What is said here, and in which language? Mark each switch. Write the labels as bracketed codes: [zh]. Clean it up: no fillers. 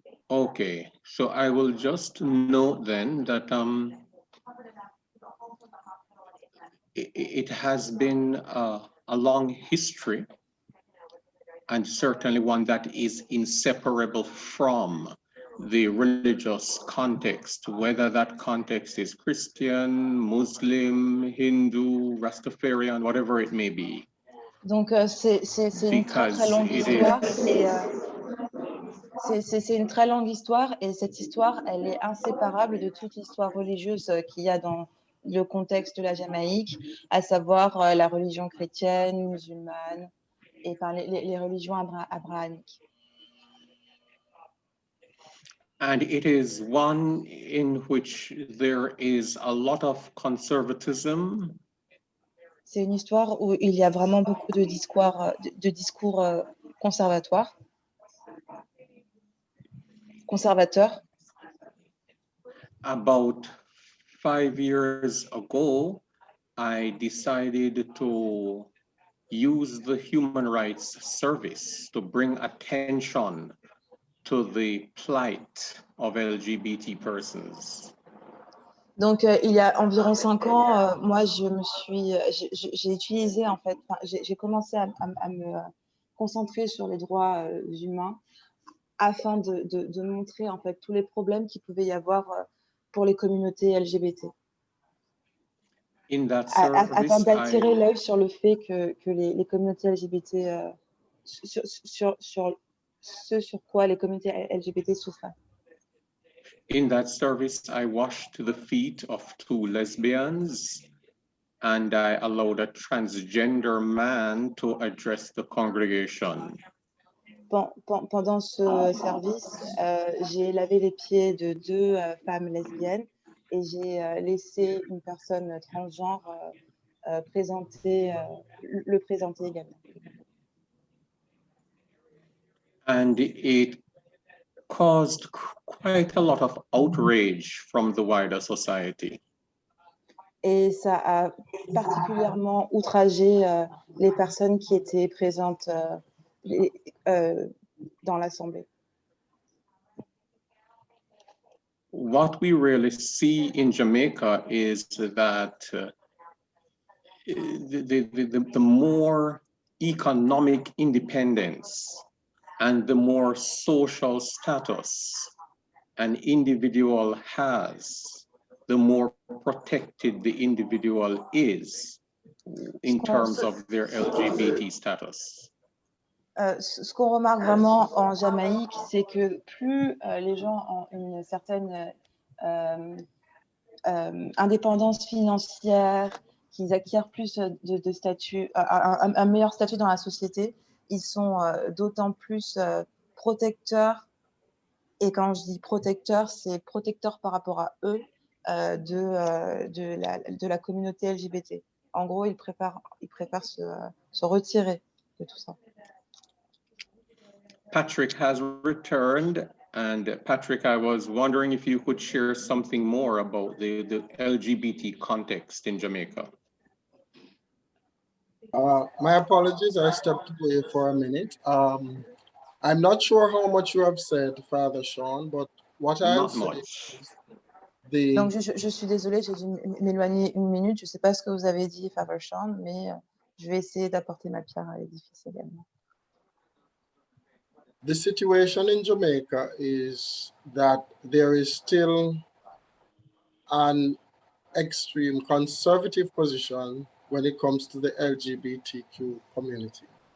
[en] Okay, so I will just note then that it has been a long history, and certainly one that is inseparable from the religious context, whether that context is Christian, Muslim, Hindu, Rastafarian, whatever it may be. [fr] Donc, c'est une très longue histoire. C'est une très longue histoire, et cette histoire, elle est inséparable de toute l'histoire religieuse qu'il y a dans le contexte de la Jamaïque, à savoir la religion chrétienne, musulmane, et par les religions abrahamiques. [en] And it is one in which there is a lot of conservatism. [fr] C'est une histoire où il y a vraiment beaucoup de discours conservateurs. [en] About 5 years ago, I decided to use the Human Rights Service to bring attention to the plight of LGBT persons. [fr] Donc, il y a environ 5 ans, moi, j'ai utilisé, en fait, j'ai commencé à me concentrer sur les droits humains afin de montrer, en fait, tous les problèmes qu'il pouvait y avoir pour les communautés LGBT. [en] In that service, [fr] afin d'attirer l'œil sur le fait que les communautés LGBT, sur ce sur quoi les communautés LGBT souffrent. [en] In that service, I washed the feet of 2 lesbians, and I allowed a transgender man to address the congregation. [fr] Pendant ce service, j'ai lavé les pieds de 2 femmes lesbiennes, et j'ai laissé une personne transgenre le présenter également. [en] And it caused quite a lot of outrage from the wider society. [fr] Et ça a particulièrement outragé les personnes qui étaient présentes dans l'Assemblée. [en] What we really see in Jamaica is that the more economic independence and the more social status an individual has, the more protected the individual is in terms of their LGBT status. [fr] Ce qu'on remarque vraiment en Jamaïque, c'est que plus les gens ont une certaine indépendance financière, qu'ils acquièrent plus de statut, un meilleur statut dans la société, ils sont d'autant plus protecteurs. Et quand je dis protecteurs, c'est protecteurs par rapport à eux de la communauté LGBT. En gros, ils préfèrent se retirer de tout ça. [en] Patrick has returned, and Patrick, I was wondering if you could share something more about the LGBT context in Jamaica. My apologies, I stepped away for a minute. I'm not sure how much you have said, Father Sean, but what I'll say is [fr] Donc, je suis désolée, j'ai dû m'éloigner une minute. Je ne sais pas ce que vous avez dit, Father Sean, mais je vais essayer d'apporter ma pierre à l'édifice également. [en] The situation in Jamaica is that there is still an extreme conservative position when it comes to the LGBTQ community.